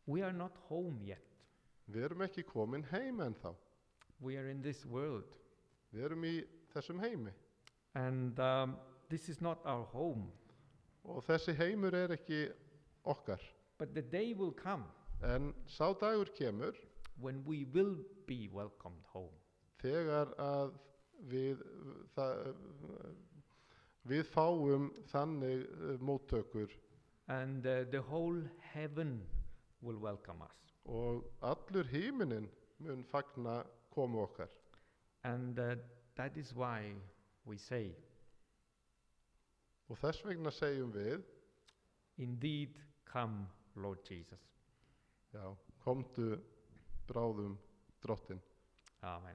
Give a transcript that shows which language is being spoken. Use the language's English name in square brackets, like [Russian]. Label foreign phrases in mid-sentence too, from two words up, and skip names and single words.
[English] We are not home yet. [Icelandic] Við erum ekki komin heim ennþá. [English] We are in this world. [Icelandic] Við erum í þessum heimi. [English] And this is not our home. [Icelandic] Og þessi heimur ekki okkar. [English] But the day will come [Icelandic] En sá dagur kemur [English] when we will be welcomed home. [Icelandic] þegar að við fáum þannig móttökur [English] And the whole heaven will welcome us. [Icelandic] og allur himinin mun fagna komu okkar. [English] And that is why we say, [Icelandic] Og þess vegna segjum við, [English] indeed, come, Lord Jesus. [Icelandic] já, komdu bráðum Drottinn. Amen.